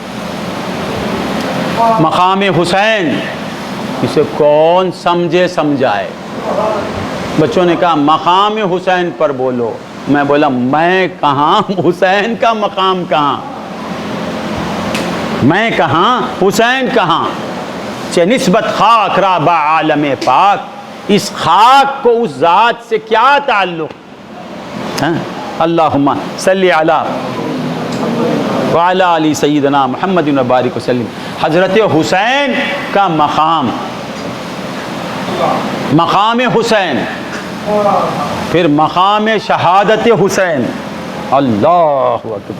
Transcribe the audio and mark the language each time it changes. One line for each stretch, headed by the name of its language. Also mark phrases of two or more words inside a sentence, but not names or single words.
Urdu: مقام حسین اسے کون سمجھے سمجھائے؟ بچوں نے کہا مقام حسین پر بولو، میں بولا میں کہاں، حسین کا مقام کہاں، میں کہاں، حسین کہاں؟
Persian: چہ نسبت خاک را با عالم پاک،
Urdu: اس خاک کو اس ذات سے کیا تعلق؟
Arabic: اللہم صلی علی وعلی آل سیدنا محمد وبارک وسلم۔
Urdu: حضرت حسین کا مقام حسین، پھر مقام شہادت حسین،
Arabic: اللہ اکبر۔